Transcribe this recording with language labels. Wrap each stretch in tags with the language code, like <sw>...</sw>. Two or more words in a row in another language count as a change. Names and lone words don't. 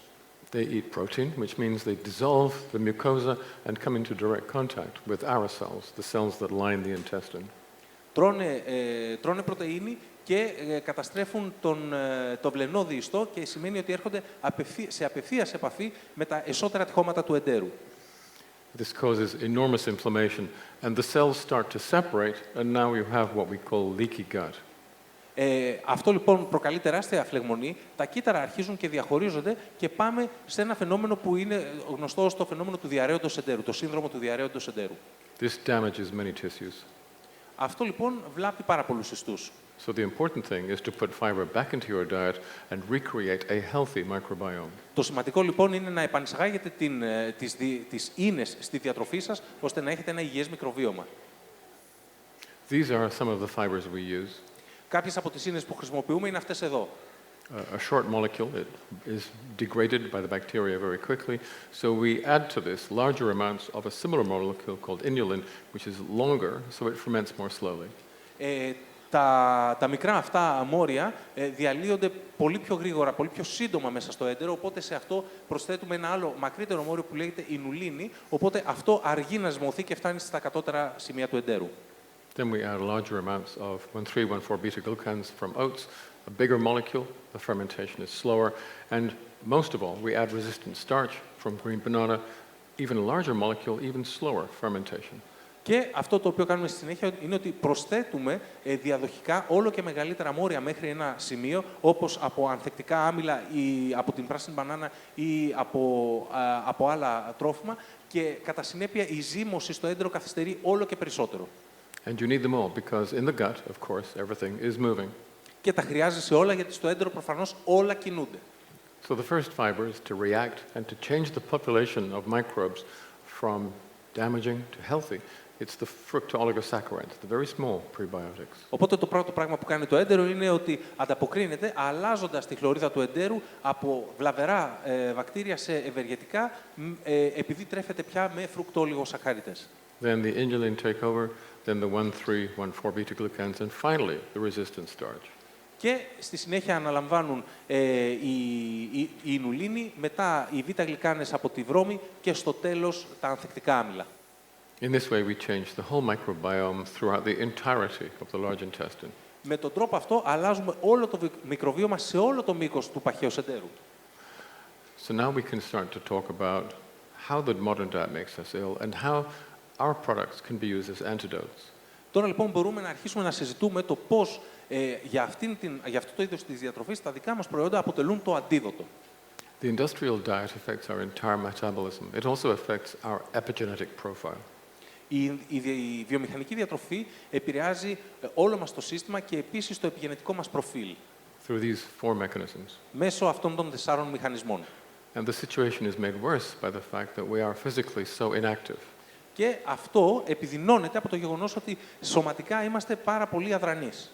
<en>They eat protein, which means they dissolve the mucosa and come into direct contact with our cells, the cells that line the intestine.</en> <el>Τρώνε πρωτεΐνη και καταστρέφουν το βλενώδη ιστό και σημαίνει ότι έρχονται σε απευθείας επαφή με τα εσώτερα τυχώματα του εντέρου.</el> <en>This causes enormous inflammation, and the cells start to separate, and now you have what we call leaky gut.</en> <el>Αυτό λοιπόν προκαλεί τεράστια φλεγμονή, τα κύτταρα αρχίζουν και διαχωρίζονται και πάμε σε ένα φαινόμενο που είναι γνωστό ως το φαινόμενο του διαρρέοντος εντέρου, το σύνδρομο του διαρρέοντος εντέρου.</el> <en>This damages many tissues.</en> <el>Αυτό λοιπόν βλάπτει πάρα πολλούς ιστούς.</el> <en>So the important thing is to put fiber back into your diet and recreate a healthy microbiome.</en> <el>Το σημαντικό λοιπόν είναι να επανεισαγάγετε τις ίνες στη διατροφή σας, ώστε να έχετε ένα υγιές μικροβίωμα.</el> <en>These are some of the fibers we use.</en> <el>Κάποιες από τις ίνες που χρησιμοποιούμε είναι αυτές εδώ.</el> <en>A short molecule, it is degraded by the bacteria very quickly, so we add to this larger amounts of a similar molecule called inulin, which is longer, so it ferments more slowly.</en> <el>Τα μικρά αυτά αμόρια διαλύονται πολύ πιο γρήγορα, πολύ πιο σύντομα μέσα στο έντερο, οπότε σε αυτό προσθέτουμε ένα άλλο μακρύτερο αμόριο που λέγεται ινουλίνη, οπότε αυτό αργεί να ζυμωθεί και φτάνει στα κατώτερα σημεία του εντέρου.</el> <en>Then we add larger amounts of 1,3,1,4-beta-glucans from oats, a bigger molecule, the fermentation is slower, and most of all, we add resistant starch from green banana, even a larger molecule, even slower fermentation.</en> <el>Και αυτό το οποίο κάνουμε στη συνέχεια είναι ότι προσθέτουμε διαδοχικά όλο και μεγαλύτερα μόρια μέχρι ένα σημείο, όπως από ανθεκτικά άμυλα ή από την πράσινη μπανάνα ή από άλλα τρόφιμα και κατά συνέπεια η ζύμωση στο έντερο καθυστερεί όλο και περισσότερο.</el> <en>And you need them all because in the gut, of course, everything is moving.</en> <el>Και τα χρειάζεσαι όλα γιατί στο έντερο προφανώς όλα κινούνται.</el> <en>So the first fiber is to react and to change the population of microbes from damaging to healthy. It's the fructooligosaccharides, the very small prebiotics.</en> <el>Οπότε το πρώτο πράγμα που κάνει το έντερο είναι ότι ανταποκρίνεται αλλάζοντας τη χλωρίδα του εντέρου από βλαβερά βακτήρια σε ευεργετικά επειδή τρέφεται πια με φρουκτόλιγοσακχαρίδες.</el> <en>Then the inulin take over, then the 1,3,1,4-beta-glucans, and finally the resistant starch.</en> <el>Και στη συνέχεια αναλαμβάνουν η ινουλίνη, μετά οι β-γλυκάνες από τη βρώμη και στο τέλος τα ανθεκτικά άμυλα.</el> <en>In this way, we change the whole microbiome throughout the entirety of the large intestine.</en> <el>Με τον τρόπο αυτό αλλάζουμε όλο το μικροβίωμα σε όλο το μήκος του παχαίου εντέρου.</el> <en>So now we can start to talk about how the modern diet makes us ill and how our products can be used as antidotes.</en> <el>Τώρα λοιπόν μπορούμε να αρχίσουμε να συζητούμε το πώς για αυτό το είδος της διατροφής τα δικά μας προϊόντα αποτελούν το αντίδοτο.</el> <en>The industrial diet affects our entire metabolism. It also affects our epigenetic profile.</en> <el>Η βιομηχανική διατροφή επηρεάζει όλο μας το σύστημα και επίσης το επιγενετικό μας προφίλ</el> <en>Through these four mechanisms.</en> <el>μέσω αυτών των 4 μηχανισμών.</el> <en>And the situation is made worse by the fact that we are physically so inactive.</en> <el>Και αυτό επιδεινώνεται από το γεγονός ότι σωματικά είμαστε πάρα πολύ αδρανείς.</el>